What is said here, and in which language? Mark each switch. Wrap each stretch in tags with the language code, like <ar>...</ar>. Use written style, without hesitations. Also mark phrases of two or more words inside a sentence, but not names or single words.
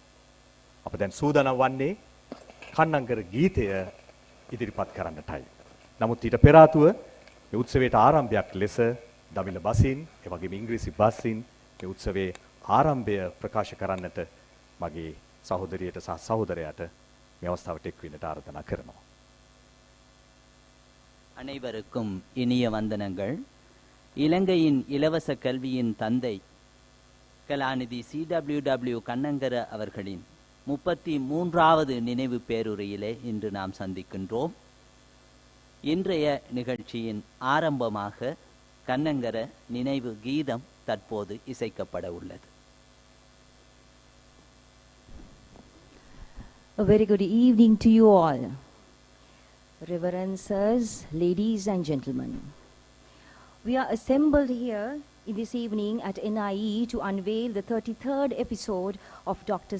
<si>අප දැන් සූදානම් වන්නේ කන්නංගර ගීතය ඉදිරිපත් කරන්නටයි. නමුත් ඊට පෙර ආතුව මේ උත්සවයට ආරම්භයක් ලෙස දමිළ බසින් ඒ වගේම ඉංග්‍රීසි බසින් මේ උත්සවයේ ආරම්භය ප්‍රකාශ කරන්නට මගේ සහෝදරියට සහ සහෝදරයාට මේ අවස්ථාවට එක් වෙන්නට ආරාධනා කරනවා.</si> <ta>அனைவருக்கும் இனிய வந்தனங்கள். இலங்கையின் இலவச கல்வியின் தந்தை கலாநிதி CWW கண்ணங்கர அவர்களின் 33வது நினைவு பேருரையிலே இன்று நாம் சந்திக்கின்றோம். இன்றைய நிகழ்ச்சியின் ஆரம்பமாக கண்ணங்கர நினைவு கீதம் தற்போது இசைக்கப்பட உள்ளது.</ta> <en>A very good evening to you all. Reverencers, ladies and gentlemen. We are assembled here in this evening at NIE to unveil the 33rd episode of Dr.</en>